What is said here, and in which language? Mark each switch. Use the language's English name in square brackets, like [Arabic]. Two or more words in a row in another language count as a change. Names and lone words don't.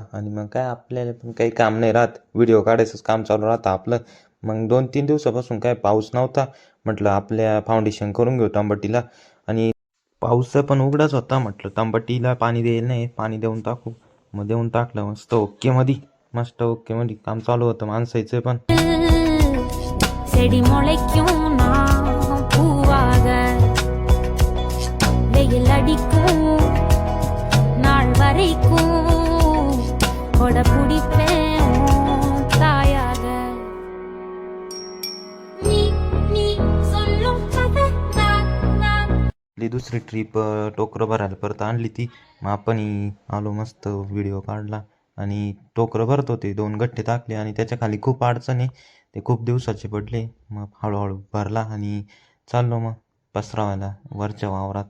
[Marathi] आणि मग काय आपल्याला पण काही काम नाही राहत, व्हिडिओ काढायचंच काम चालू राहतं आपलं. मग 2-3 दिवसापासून काय पाऊस नव्हता, म्हटलं आपल्या फाउंडेशन करून घेऊ तांबटीला. आणि पाऊस पण उघडाच होता, म्हटलं तांबटीला पाणी द्यायला नाही, पाणी देऊन टाकू. मग देऊन टाकलं मस्त ओके मध्ये, मस्त ओके मध्ये काम चालू होतं माणसाचं पण. [Tamil] செடி முளைக்கும் நான் பூவாக வெயில் அடிக்கும் நாள் வரைக்கும் கொடை பிடிப்பேன் தாயாக நீ நீ சொல்லும் கதை நான் நான் [Marathi] आपली दुसरी ट्रिप टोकरं भरायला परत आणली ती. मग आपण आलो, मस्त व्हिडिओ काढला आणि टोकरं भरत होते. 2 गठ्ठे टाकले आणि त्याच्या खाली खूप अडचणी, ते खूप दिवसाचे पडले. मग हळूहळू भरला आणि चाललो मग पसरावायला वरच्या वावरात.